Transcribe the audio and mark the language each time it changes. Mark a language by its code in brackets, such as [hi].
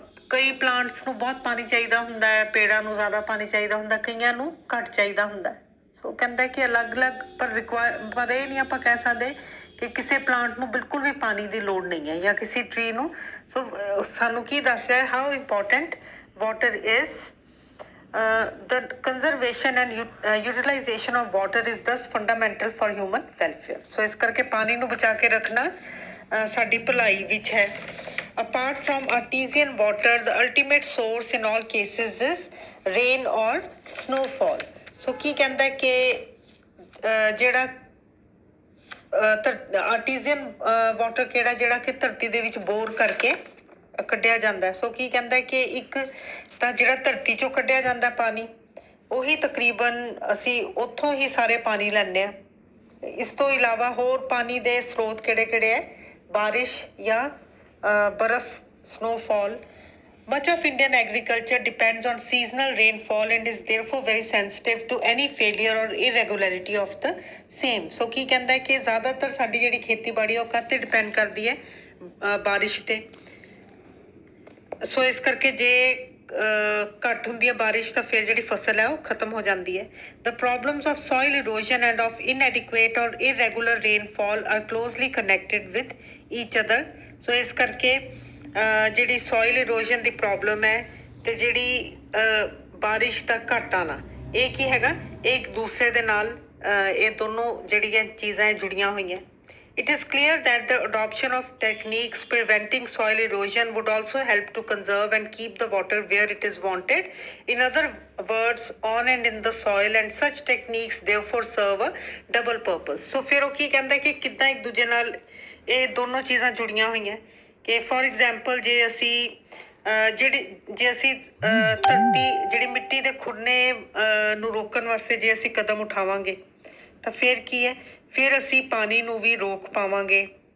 [pa] ਕਈ ਪਲਾਂਟਸ ਨੂੰ ਬਹੁਤ ਪਾਣੀ ਚਾਹੀਦਾ ਹੁੰਦਾ ਹੈ ਪੇੜਾਂ ਨੂੰ ਜ਼ਿਆਦਾ ਪਾਣੀ ਚਾਹੀਦਾ ਹੁੰਦਾ ਕਈਆਂ ਨੂੰ ਘੱਟ ਚਾਹੀਦਾ ਹੁੰਦਾ ਸੋ ਕਹਿੰਦਾ ਕਿ ਅਲੱਗ-ਅਲੱਗ ਪਰ ਇਹ ਨਹੀਂ ਆਪਾਂ ਕਹਿ ਸਕਦੇ ਕਿ ਕਿਸੇ ਪਲਾਂਟ ਨੂੰ ਬਿਲਕੁਲ ਵੀ ਪਾਣੀ ਦੀ ਲੋੜ ਨਹੀਂ ਹੈ ਜਾਂ ਕਿਸੇ ਟਰੀ ਨੂੰ ਸੋ ਸਾਨੂੰ ਕੀ ਦੱਸ ਰਿਹਾ [en] How important water is the conservation and utilization of water is thus fundamental for human welfare. [pa] So ਇਸ ਕਰਕੇ ਪਾਣੀ ਨੂੰ ਬਚਾ ਕੇ ਰੱਖਣਾ ਸਾਡੀ ਭਲਾਈ ਵਿੱਚ ਹੈ [en] apart from artesian water the ultimate source in all cases is rain or snowfall. [pa] So ਕੀ ਕਹਿੰਦਾ ਕਿ ਜਿਹੜਾ ਆਰਟੀਜ਼ੀਅਨ ਵਾਟਰ ਕਿਹੜਾ ਜਿਹੜਾ ਕਿ ਧਰਤੀ ਦੇ ਵਿੱਚ ਬੋਰ ਕਰਕੇ ਕੱਢਿਆ ਜਾਂਦਾ ਸੋ ਕੀ ਕਹਿੰਦਾ ਕਿ ਇੱਕ ਤਾਂ ਜਿਹੜਾ ਧਰਤੀ ਚੋਂ ਕੱਢਿਆ ਜਾਂਦਾ ਪਾਣੀ ਉਹੀ ਤਕਰੀਬਨ ਅਸੀਂ ਉੱਥੋਂ ਹੀ ਸਾਰੇ ਪਾਣੀ ਲੈਂਦੇ ਹਾਂ ਇਸ ਤੋਂ ਇਲਾਵਾ ਹੋਰ ਪਾਣੀ ਦੇ ਸਰੋਤ ਕਿਹੜੇ ਹੈ ਬਾਰਿਸ਼ ਜਾਂ ਬਰਫ਼ snowfall. [en] Much of Indian agriculture depends on seasonal rainfall and is therefore very sensitive to any failure or irregularity of the same. [pa] So ਕੀ ਕਹਿੰਦਾ ਹੈ ਕਿ ਜ਼ਿਆਦਾਤਰ ਸਾਡੀ ਜਿਹੜੀ ਖੇਤੀਬਾੜੀ ਉਹ ਕਾਹਤੇ ਡਿਪੈਂਡ ਕਰਦੀ ਹੈ ਬਾਰਿਸ਼ ਤੇ ਸੋ ਇਸ ਕਰਕੇ ਜੇ ਘੱਟ ਹੁੰਦੀ ਹੈ ਬਾਰਿਸ਼ ਤਾਂ ਫਿਰ ਜਿਹੜੀ ਫਸਲ ਹੈ ਉਹ ਖਤਮ ਹੋ ਜਾਂਦੀ ਹੈ [en] the problems of soil erosion and of inadequate or irregular rainfall are closely connected with each other [pa] ਸੋ ਇਸ ਕਰਕੇ ਜਿਹੜੀ ਸੋਇਲ ਇਰੋਜ਼ਨ ਦੀ ਪ੍ਰੋਬਲਮ ਹੈ ਤੇ ਜਿਹੜੀ ਬਾਰਿਸ਼ ਦਾ ਘੱਟ ਆਉਣਾ ਇਹ ਕੀ ਹੈਗਾ ਇਹ ਇੱਕ ਦੂਸਰੇ ਦੇ ਨਾਲ ਇਹ ਦੋਨੋਂ ਜਿਹੜੀਆਂ ਚੀਜ਼ਾਂ ਜੁੜੀਆਂ ਹੋਈਆਂ [en] It is clear that the adoption of techniques preventing soil erosion would also help to conserve and keep the water where it is wanted. In other words, on and in the soil, and such techniques therefore serve a double purpose. [pa] So ਫਿਰ ਉਹ ਕੀ ਕਹਿੰਦਾ ਕਿ ਕਿੱਦਾਂ ਇੱਕ ਦੂਜੇ ਨਾਲ ਇਹ ਦੋਨੋਂ ਚੀਜ਼ਾਂ ਜੁੜੀਆਂ ਹੋਈਆਂ ਕਿ ਫੋਰ ਐਗਜ਼ਾਮਪਲ ਜੇ ਅਸੀਂ ਜੇ ਅਸੀਂ ਧਰਤੀ ਜਿਹੜੀ ਮਿੱਟੀ ਦੇ ਖੁਰਨੇ ਨੂੰ ਰੋਕਣ ਵਾਸਤੇ ਜੇ ਅਸੀਂ ਕਦਮ ਉਠਾਵਾਂਗੇ ਤਾਂ ਫਿਰ ਕੀ ਹੈ ਫਿਰ ਅਸੀਂ ਪਾਣੀ ਨੂੰ ਵੀ ਰੋਕ ਪਾਵਾਂਗੇ